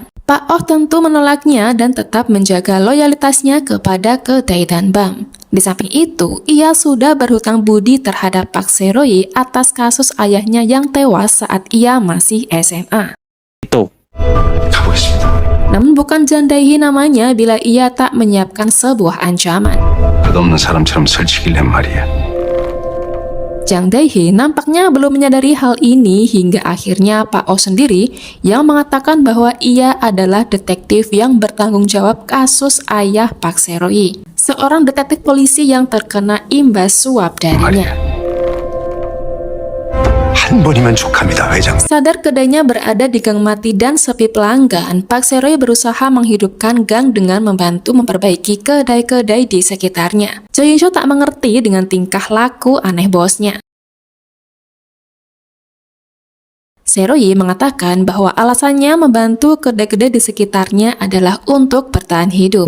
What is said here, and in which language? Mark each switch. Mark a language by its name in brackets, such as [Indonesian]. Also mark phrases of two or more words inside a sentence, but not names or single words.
[Indonesian] Pak Oh tentu menolaknya dan tetap menjaga loyalitasnya kepada kedai Danbam. Di samping itu, ia sudah berhutang budi terhadap Pak Seroy atas kasus ayahnya yang tewas saat ia masih SMA. [Korean] 가보겠습니다. [Indonesian] Namun bukan Jang Dae-hee namanya bila ia tak menyiapkan sebuah ancaman. [Korean] 끝없는 사람처럼 설치길래 말이야. [Indonesian] Jang Dae-hee nampaknya belum menyadari hal ini hingga akhirnya Pak Oh sendiri yang mengatakan bahwa ia adalah detektif yang bertanggung jawab kasus ayah Pak Seroy, seorang detektif polisi yang terkena imbas suap darinya. [Korean] 한 번이면 족합니다, 회장. [Indonesian] Sadar kedainya berada di gang mati dan sepi pelanggan, Pak Seroy berusaha menghidupkan gang dengan membantu memperbaiki kedai-kedai di sekitarnya. Cho Yi-so tak mengerti dengan tingkah laku aneh bosnya. Seroy mengatakan bahwa alasannya membantu kedai-kedai di sekitarnya adalah untuk bertahan hidup.